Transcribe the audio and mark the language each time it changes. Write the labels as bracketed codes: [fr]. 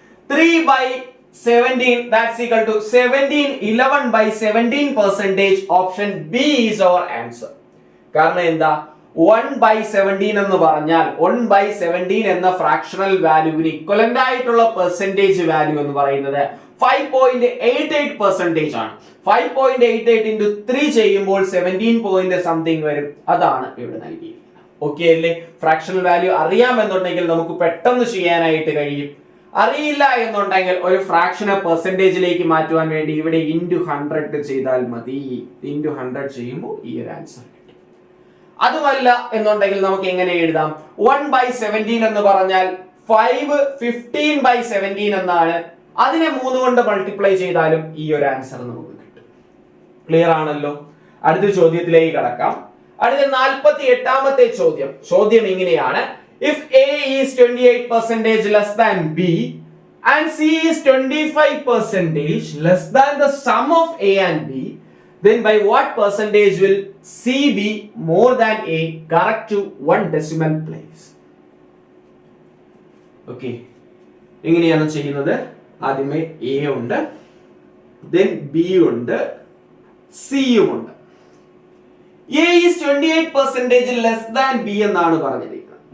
[en] 3/17 that's equal to 17 11/17%. Option B is our answer. [ml] കാരണം എന്താ? 1/17 എന്ന് പറഞ്ഞാൽ 1/17 എന്ന ഫ്രാക്ഷണൽ വാല്യൂവിന് ഇക്വലന്റ് ആയിട്ടുള്ള പെർസെന്റേജ് വാല്യൂ എന്ന് പറയുന്നത് 5.88% ആണ്. 5.88 into 3 ചെയ്യുമ്പോൾ 17 point something വരും. അതാണ് ഇവിടെ നൽകിയിരിക്കുന്നത്. ഓക്കെ അല്ലേ? ഫ്രാക്ഷണൽ വാല്യൂ അറിയാമെന്നുണ്ടെങ്കിൽ നമുക്ക് പെട്ടെന്ന് ചെയ്യാനായിട്ട് കഴിയും. അറിയില്ല എന്നുണ്ടെങ്കിൽ ഒരു ഫ്രാക്ഷനെ പെർസെന്റേജിലേക്ക് മാറ്റുവാൻ വേണ്ടി ഇവിടെ *100 ചെയ്താൽ മതി. *100 ചെയ്യുമ്പോൾ ഈ ഒരു ആൻസർ കിട്ടും. അതുമല്ല എന്നുണ്ടെങ്കിൽ നമുക്ക് എങ്ങനെ എഴുതാം? 1/17 എന്ന് പറഞ്ഞാൽ 5 15/17 എന്നാണ്. അതിനെ 3 കൊണ്ട് മൾട്ടിപ്ലൈ ചെയ്താലും ഈ ഒരു ആൻസർ നമുക്ക് കിട്ടും. ക്ലിയർ ആണല്ലോ? അടുത്ത ചോദ്യത്തിലേക്ക് കടക്കാം. അടുത്ത 48ാമത്തെ ചോദ്യം. ചോദ്യം ഇങ്ങനെയാണ്: [en] if A is 28% less than B and C is 25% less than the sum of A and B, then by what percentage will C be more than A? Correct to 1 decimal place. [ml] Okay, എങ്ങനെയാണ് ചെയ്യുന്നത്? ആദ്യമേ A ഉണ്ട്, then B ഉണ്ട്, C യും ഉണ്ട്. [en] A is 28% less than B [ml] എന്നാണ് പറഞ്ഞിരിക്കുന്നത്.